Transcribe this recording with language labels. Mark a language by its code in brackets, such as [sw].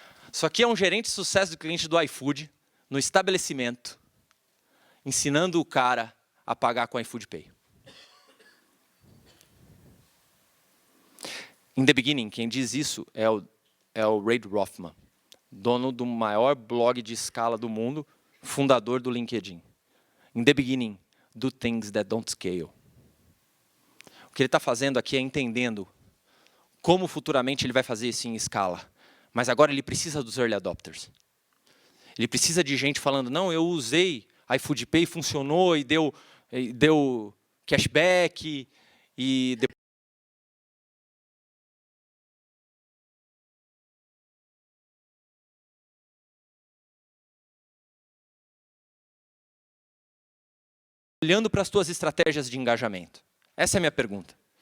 [pt] Isso aqui é um gerente de sucesso do cliente do iFood, no estabelecimento, ensinando o cara a pagar com o iFood Pay. [en] In the beginning, [pt] quem diz isso é o Reid Rothman, dono do maior blog de escala do mundo, fundador do LinkedIn. [en] In the beginning, do things that don't scale. [pt] O que ele está fazendo aqui é entendendo como futuramente ele vai fazer isso em escala. Mas agora ele precisa dos early adopters. Ele precisa de gente falando, não, eu usei iFood Pay, funcionou e deu cashback e olhando para as tuas estratégias de engajamento. Essa é a minha pergunta.